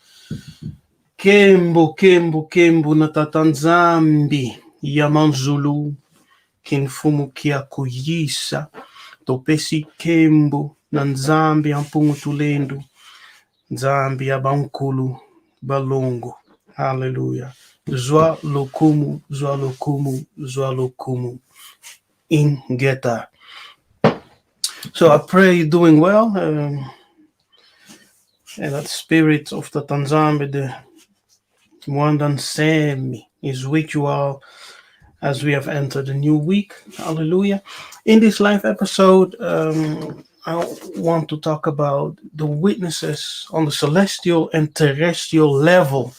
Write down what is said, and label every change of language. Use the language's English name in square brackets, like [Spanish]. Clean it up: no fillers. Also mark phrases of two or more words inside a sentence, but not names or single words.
[Kongo] Kembo na tatanzambi ya manzulu kinfumu kia kuyisa topesi kembo na nzambi ampungu tulendu nzambi ya bankulu balongo. [Lingala] Hallelujah. Zwa lokumu ingeta. [English] So I pray you're doing well. And that spirit of the Tanzambi, the Mwandan Semi, is with you all as we have entered a new week. Hallelujah. In this live episode, I want to talk about the witnesses on the celestial and terrestrial level.